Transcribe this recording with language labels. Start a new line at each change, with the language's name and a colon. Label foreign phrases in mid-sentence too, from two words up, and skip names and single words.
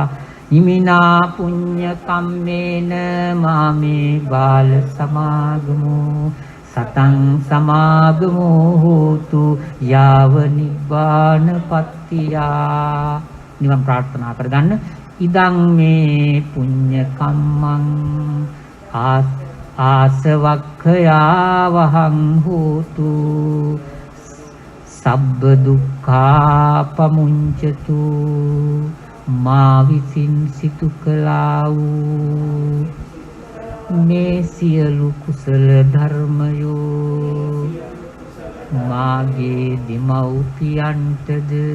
Pali: ඉමිනා පුඤ්ඤ කම්මේන මාමේ බාල සමාගමෝ සතං සමාගමෝ හෝතු යාව නිබ්බාන පත්තියා.
Sinhala: නිවන් ප්‍රාර්ථනා කරගන්න.
Pali: ඉදං මේ පුඤ්ඤ කම්මං ආසවක්ඛයා වහං හෝතු සබ්බ දුක්ඛා පමුඤ්චතු.
Sinhala: මා විසින් සිතු කළා වූ මේ සියලු කුසල ධර්මයෝ මාගේ දෙමව්පියන්ටද